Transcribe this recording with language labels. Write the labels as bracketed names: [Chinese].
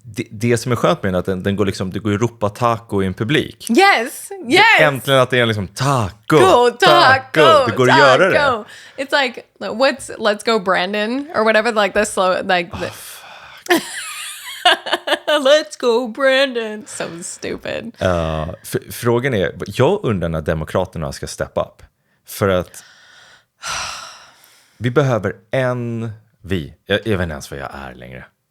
[Swedish] Det som är skönt med den är att den går liksom, det går ju ropa taco i en publik. [English] Yes. [Swedish] Äntligen att det är liksom taco. Taco. Det går att göra det. [English] It's like, let's go Brandon or whatever, like this like let's go Brandon. So stupid. [Swedish] Frågan är, jag undrar när demokraterna ska [English] step up. [Swedish] För att vi behöver jag vet inte ens vad jag är längre.